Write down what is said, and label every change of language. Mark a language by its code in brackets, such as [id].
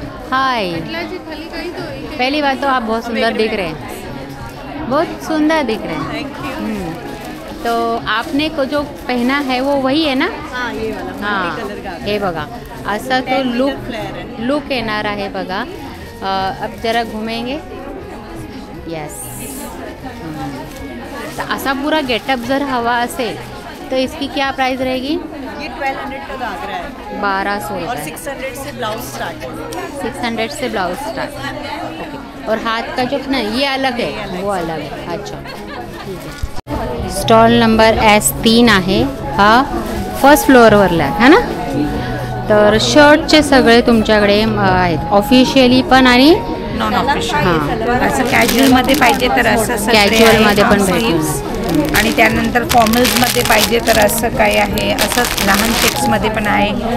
[hi] हाय, पहली बात तो आप बहुत सुंदर दिख रहे हैं, बहुत सुंदर दिख रहे हैं. तो आपने को जो पहना है वो वही है ना? हाँ, ये वाला हाँ, कलर का [mr] हे बघा असा तो लुक येणार आहे बघा. [hi] अब जरा घुमेंगे. यस. [mr] तर असा पूरा गेटअप जर हवा असेल [hi] तो इसकी क्या प्राइस रहेगी? ये 1200 का घाघरा है 1200 और रुपये. 600 से ब्लाउज स्टार्ट है. 600 से ब्लाउज स्टार्ट. ओके. और हाथ का जो ना ये अलग है, वो अलग है. [mr] अच्छा, ठीक आहे. स्टॉल नंबर S3 आहे. हा फर्स्ट फ्लोअरवरला आहे ना? तर शर्टचे सगळे तुमच्याकडे आहेत, ऑफिशियली पण आणि [en] Non official. हां, [mr] असं कॅज्युअलमध्ये पाहिजे तर असं सगळे कॅज्युअलमध्ये आहे, पण [en] sleeves. [mr] भेटेल. आणि त्यानंतर फॉर्मल्समध्ये पाहिजे तर असं काय आहे, असं लहान चेक्समध्ये पण आहे.